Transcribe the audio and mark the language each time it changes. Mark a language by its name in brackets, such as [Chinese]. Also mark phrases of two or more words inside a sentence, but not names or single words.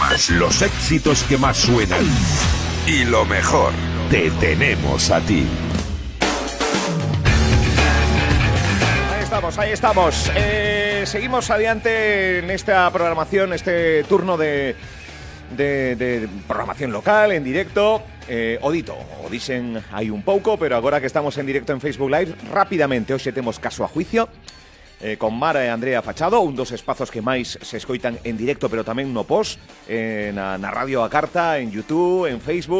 [Spanish] Los éxitos que más suenan. Y lo mejor, te tenemos a ti. Ahí estamos. [Galician] Seguimos adiante en esta programación, este turno de programación local, en directo. O dicen hai un pouco, pero agora que estamos en directo en Facebook Live, rapidamente, hoxe temos Caso a Juicio, con Mara e Andrea Fachado, un dos espazos que máis se escoitan en directo, pero tamén no post, na Radio a Carta, en YouTube, en Facebook.